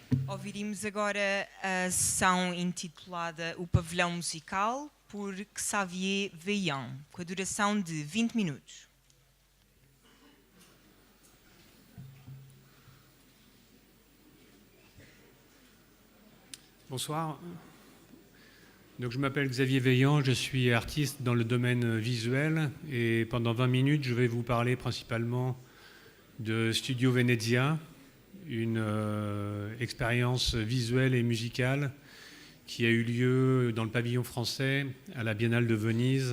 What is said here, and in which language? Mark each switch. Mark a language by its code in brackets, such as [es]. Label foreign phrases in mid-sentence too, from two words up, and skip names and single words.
[pt] Ouviríamos agora a sessão intitulada O Pavilhão Musical, por Xavier Veillant, com a duração de 20 minutos. [fr] Bonsoir. Donc, je m'appelle Xavier Veillant, je suis artiste dans le domaine visuel et pendant 20 minutes, je vais vous parler principalement de Studio Venezia, une expérience visuelle et musicale qui a eu lieu dans le pavillon français à la Biennale de Venise.